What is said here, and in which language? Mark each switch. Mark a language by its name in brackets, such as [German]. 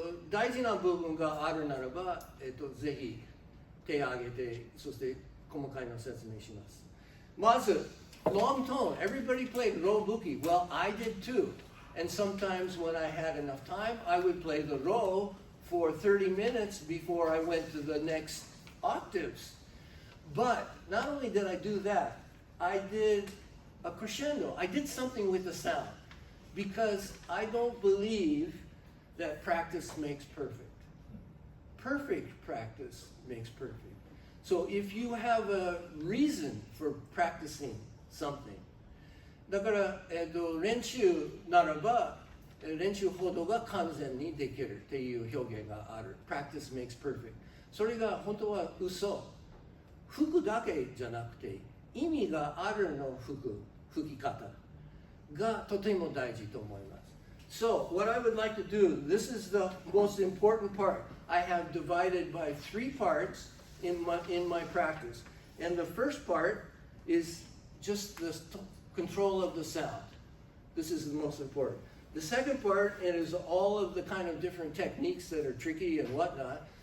[Japanese] 大事な部分があるならば、ぜひ手を挙げて、そして細かいの説明します。まず、 [English] long tone. Everybody played ro buki. Well, I did too. And sometimes when I had enough time, I would play the ro for 30 minutes before I went to the next octaves. But not only did I do that, I did a crescendo. I did something with the sound because I don't believe that practice makes perfect. Perfect practice makes perfect. So if you have a reason for practicing something, [Japanese] だから、練習ならば練習ほどが完全にできるっていう表現がある。 [English] Practice makes perfect. [Japanese] それが本当は嘘。吹くだけじゃなくて意味があるの吹き方がとても大事と思います。 [English] So what I would like to do, this is the most important part. I have divided by 3 parts in my practice. And the first part is just the control of the sound. This is the most important. The second part is all of the kind of different techniques that are tricky and whatnot.